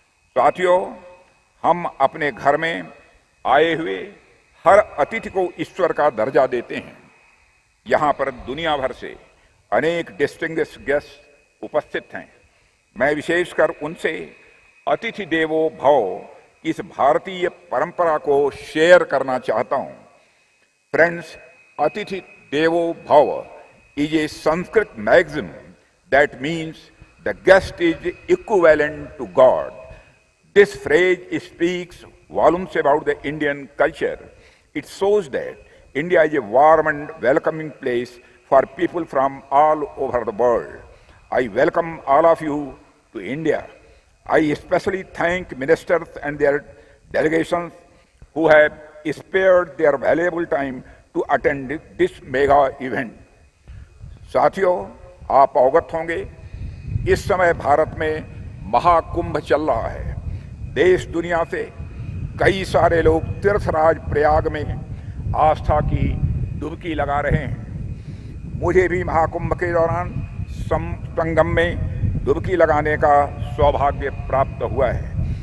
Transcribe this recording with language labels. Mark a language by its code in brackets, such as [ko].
[hi] साथियों, हम अपने घर में आए हुए हर अतिथि को ईश्वर का दर्जा देते हैं। यहाँ पर दुनिया भर से अनेक [en] distinguished guest [hi] उपस्थित हैं। मैं विशेषकर उनसे अतिथि देवो भव इस भारतीय परंपरा को शेयर करना चाहता हूं। [en] Friends, अतिथि देवो भव is a Sanskrit maxim that means the guest is equivalent to God. This phrase speaks volumes about the Indian culture. It shows that India is a warm and welcoming place for people from all over the world. I welcome all of you to India. I especially thank ministers and their delegations who have spared their valuable time to attend this mega event. [hi] साथियों, आप अवगत होंगे, इस समय भारत में महाकुंभ चल रहा है। देश दुनिया से कई सारे लोग तीर्थराज प्रयाग में आस्था की डुबकी लगा रहे हैं। मुझे भी महाकुंभ के दौरान संगम में डुबकी लगाने का सौभाग्य प्राप्त हुआ है।